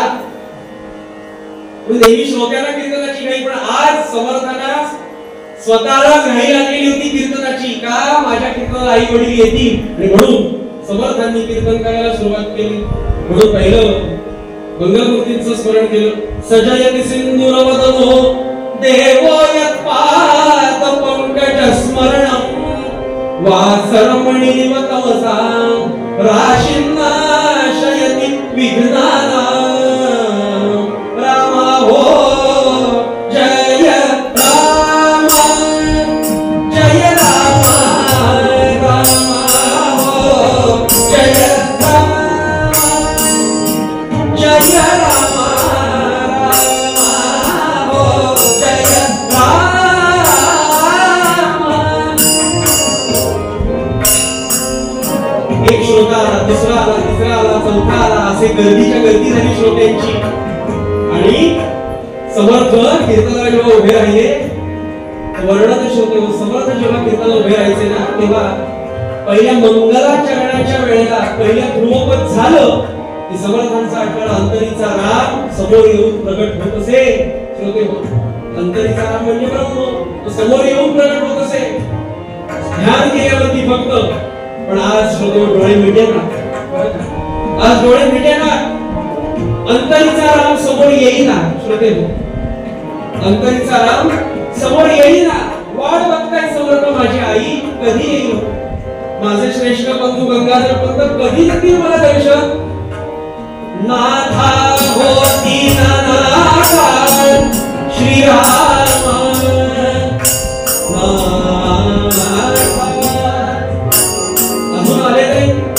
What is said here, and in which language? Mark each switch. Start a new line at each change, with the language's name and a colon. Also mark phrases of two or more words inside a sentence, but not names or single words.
Marathi: नेहमी श्रोत्याला कीर्तनाची घाई, पण आज समर्थांना स्वतःलाच घाई लागलेली होती कीर्तनाची. का माझ्या कीर्तनाला आई वडील येतील, आणि म्हणून समर्थांनी कीर्तन करायला सुरुवात केली. म्हणून पहिलं मंगलमूर्तींचं स्मरण केलं.
Sanskrit: सजयति सिंधुरवदनो देवो यत्पाद पंकज स्मरणं वासरमणि तमसा राशींना शयति विघ्नाना
Marathi: रामा हो जय रामा जय रामा रामा हो जय रामा जय रामा रामा हो जय रामा। एक श्रोता आला, दुसरा आला, तिसरा आला, चौथा आला, असे गर्दीच्या गर्दी झाली श्रोत्यांची. आणि समर्थ कीर्तनाला जेव्हा उभे राहिले, वर्णन श्रोते समर्थ जेव्हा कीर्तनाला उभे राहायचे ना, तेव्हा पहिल्या मंगलाचरणाच्या वेळेला पहिल्या ध्रुवपद झालं की समर्थांचा आठवडा अंतरीचा राम समोर येऊन प्रगट होत असे. श्रोते हो, अंतरीचा राम म्हणजे ब्रह्म, तो समोर येऊन प्रगट होत असे. ध्यान केल्यावरती फक्त. पण आज श्रोते डोळे मिटे ना, आज डोळे मिटे ना, अंतरीचा राम समोर येईना. श्रोते हो, अंतरीचा राम समोर येईना. वाट बघताय समर्थ माझी आई कधी येईल, माझे श्रेष्ठ बंधू गंगाधर पंत कधी देतील मला दर्शन. नाथा होती नानाकार श्रीराम अजून आले नाही.